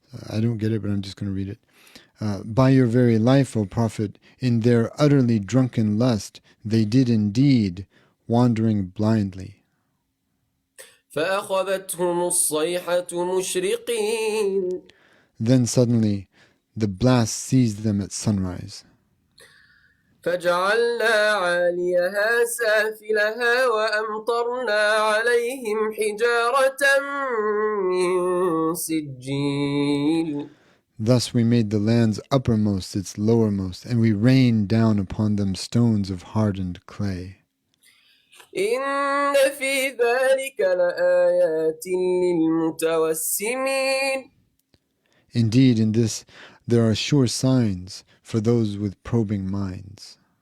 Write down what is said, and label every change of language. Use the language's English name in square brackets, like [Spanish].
[English] I don't get it, but I'm just going to read it. By your very life, O Prophet, in their utterly drunken lust, they did indeed wandering blindly. [Arabic] فأخذتهم الصيحة مشرقين. [English] Then suddenly the blast seized them at sunrise. [Arabic] فجعلنا عاليها سافلها وأمطرنا عليهم حجارة من سجيل. [English] Thus we made the land's uppermost its lowermost, and we rained down upon them stones of hardened clay. [Arabic] إن في ذلك لآيات للمتوسمين. [English] Indeed, in this there are sure signs for those with probing minds.